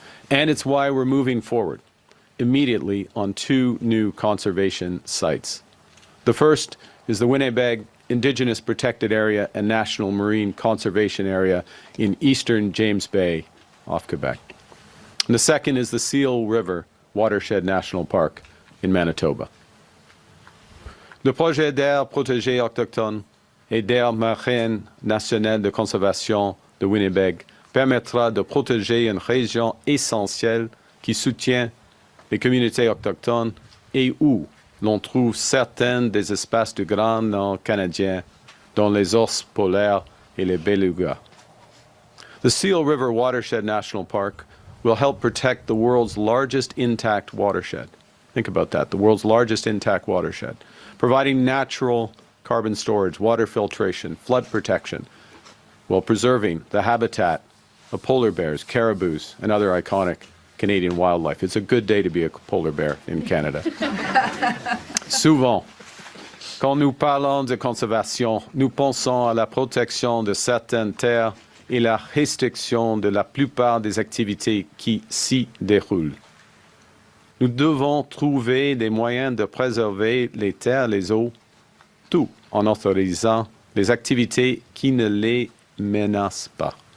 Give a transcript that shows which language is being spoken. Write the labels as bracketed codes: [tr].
[en] And it's why we're moving forward immediately on two new conservation sites. The first is the Wiinipaakw Indigenous Protected Area and National Marine Conservation Area in eastern James Bay off Quebec. And the second is the Seal River Watershed National Park in Manitoba. [fr] Le projet d'aire protégée autochtone et d'aire marine nationale de conservation de Winnipeg permettra de protéger une région essentielle qui soutient les communautés autochtones et où l'on trouve certains des espaces du Grand Nord canadien, dont les ours polaires et les belugas. [en] The Seal River Watershed National Park will help protect the world's largest intact watershed. Think about that, the world's largest intact watershed, providing natural carbon storage, water filtration, flood protection, while preserving the habitat of polar bears, caribous, and other iconic Canadian wildlife. It's a good day to be a polar bear in Canada. [fr] Souvent, quand nous parlons de conservation, nous pensons à la protection de certaines terres et la restriction de la plupart des activités qui s'y déroulent. Nous devons trouver des moyens de préserver les terres et les eaux, tout en autorisant les activités qui ne les menacent pas.